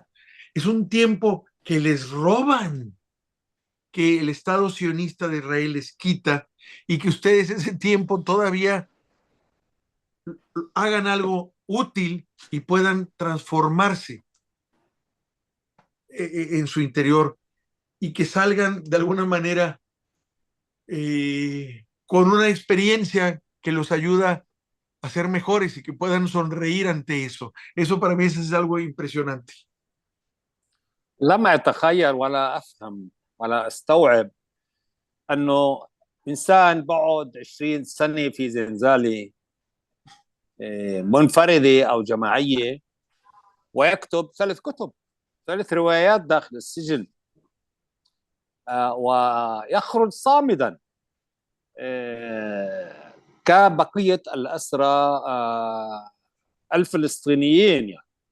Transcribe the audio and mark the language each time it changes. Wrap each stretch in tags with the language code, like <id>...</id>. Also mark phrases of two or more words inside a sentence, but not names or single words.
<es>Es un tiempo que les roban, que el Estado sionista de Israel les quita y que ustedes ese tiempo todavía hagan algo útil y puedan transformarse en su interior y que salgan de alguna manera con una experiencia que los ayuda a ser mejores y que puedan sonreír ante eso. Eso para mí es algo impresionante.</es> <ar>لما أتخيل ولا أفهم ولا أستوعب أنه إنسان بقعد 20 سنة في زنزانة منفردة أو جماعية ويكتب 3 كتب 3 روايات داخل السجن ويخرج صامدا كبقية الأسرى الفلسطينيين يعني.</ar>